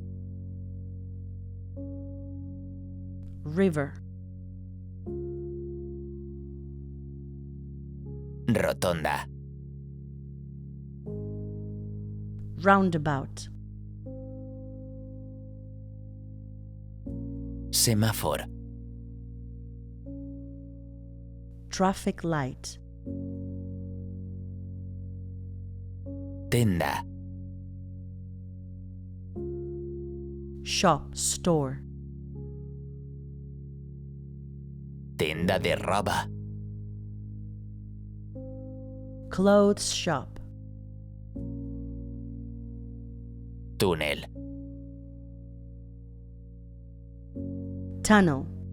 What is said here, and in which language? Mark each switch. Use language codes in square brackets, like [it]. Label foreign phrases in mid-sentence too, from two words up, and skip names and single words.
[en] river, [ca] Rotonda. [en] roundabout, [ca] Semàfor. [en] traffic light, [ca] Tenda. [en] shop, store, [ca] Tenda de roba. [en] clothes shop, [ca] Túnel. [en] tunnel,